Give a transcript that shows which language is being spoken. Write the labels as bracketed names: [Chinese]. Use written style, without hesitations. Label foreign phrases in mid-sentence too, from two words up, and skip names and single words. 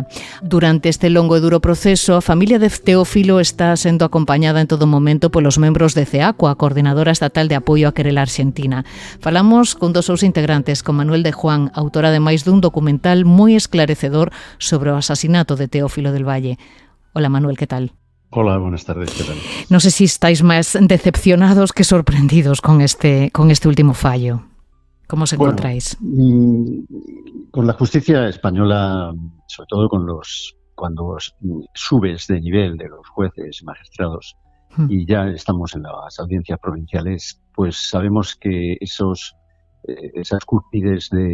[Galician] Durante este longo e duro proceso, a familia de Teófilo está sendo acompañada en todo momento polos membros de CEACO, a Coordinadora Estatal de Apoio á Querela Arxentina. Falamos con dos seus integrantes, con Manuel de Juan, autor ademais dun documental moi esclarecedor sobre o asasinato de Teófilo del Valle. Hola Manuel, que tal? [Spanish] Hola, buenas tardes, ¿qué tal? No sé si estáis más decepcionados que sorprendidos con este último fallo. ¿Cómo os encontráis? Con la justicia española, sobre todo cuando subes de nivel de los jueces y magistrados y ya estamos en las audiencias provinciales, pues sabemos que esas cúspides